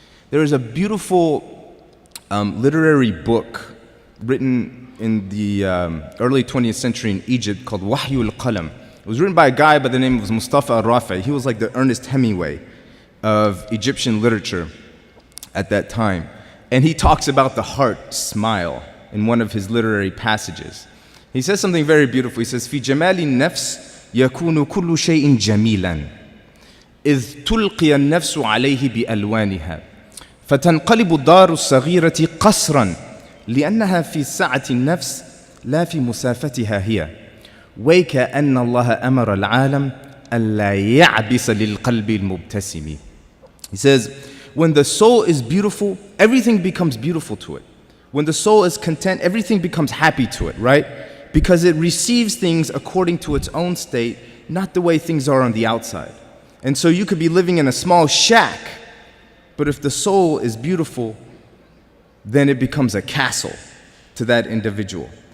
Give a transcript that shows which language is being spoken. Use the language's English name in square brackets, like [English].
[English] There is a beautiful literary book written in the early 20th century in Egypt called Wahyul Qalam. It was written by a guy by the name of Mustafa al-Rafi. He was like the Ernest Hemingway of Egyptian literature at that time. And he talks about the heart smile in one of his literary passages. He says something very beautiful. He says, [Arabic] في جمال النفس يكون كل شيء جميلا إذ تلقي النفس عليه بألوانها فتنقلب الدار الصغيرة قصرا لأنها في سعة النفس لا في مسافتها هي وكأن الله أمر العالم ألا يعبس للقلب المبتسم. [English] He says, when the soul is beautiful, everything becomes beautiful to it. When the soul is content, everything becomes happy to it, right? Because it receives things according to its own state, not the way things are on the outside. And so you could be living in a small shack, but if the soul is beautiful, then it becomes a castle to that individual.